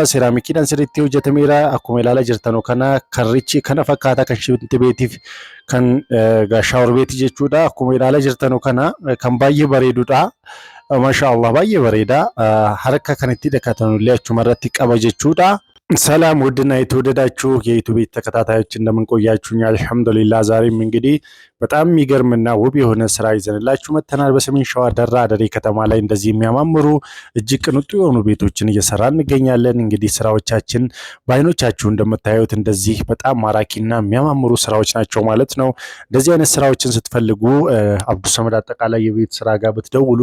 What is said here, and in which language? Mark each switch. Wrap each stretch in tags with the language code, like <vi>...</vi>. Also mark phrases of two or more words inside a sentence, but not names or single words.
<om>Seeraamikiidhaan sirriitti hojjetameera. Akkuma ilaalaa jirtanu kana karrichi kana fakkaata kan shinti beetiif kan shaawor beetii jechuudha. Akkuma ilaalaa jirtanu kana kan baay'ee bareedudha. Maashaallah baay'ee bareeda. Harka kanatti dhaqatanullee achumarratti qaba jechuudha.</om> <am>ሰላም ውድና የተወደዳችሁ የዩቲዩብ ተከታታዮች እንደምን ቆያችሁኝ? አልሐምዱሊላህ ዛሬም እንግዲህ በጣም የሚገርምና ውብ የሆነ ስራ ይዘንላችሁ መጥተናል። በሰሜን ሸዋ ደራ አደሬ ከተማ ላይ እንደዚህ የሚያማምሩ እጅግ ቅንጡ የሆኑ ቤቶችን እየሰራን እንገኛለን። እንግዲህ ስራዎቻችን በአይኖቻችሁ እንደምታዩት እንደዚህ በጣም ማራኪና የሚያማምሩ ስራዎች ናቸው ማለት ነው። እንደዚህ አይነት ስራዎችን ስትፈልጉ አብዱ ሰመድ አጠቃላይ የቤት ስራ ጋር ብትደውሉ</am>